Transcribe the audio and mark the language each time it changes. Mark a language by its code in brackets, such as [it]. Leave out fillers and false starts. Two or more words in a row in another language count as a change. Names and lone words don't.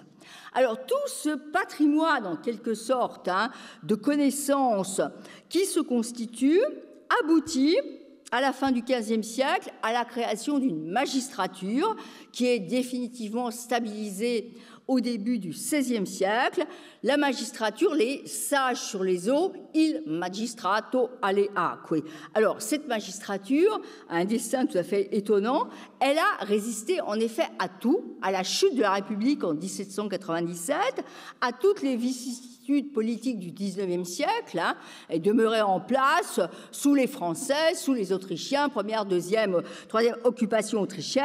[fr] Alors, tout ce patrimoine, en quelque sorte, de connaissances qui se constitue aboutit, à la fin du XVe siècle, à la création d'une magistrature qui est définitivement stabilisée au début du XVIe siècle. La magistrature, les sages sur les eaux, [it] il magistrato alle acque. [fr] Alors, cette magistrature a un destin tout à fait étonnant. Elle a résisté en effet à tout, à la chute de la République en 1797, à toutes les vicissitudes politiques du XIXe siècle. Elle demeurait en place sous les Français, sous les Autrichiens, première, deuxième, troisième occupation autrichienne.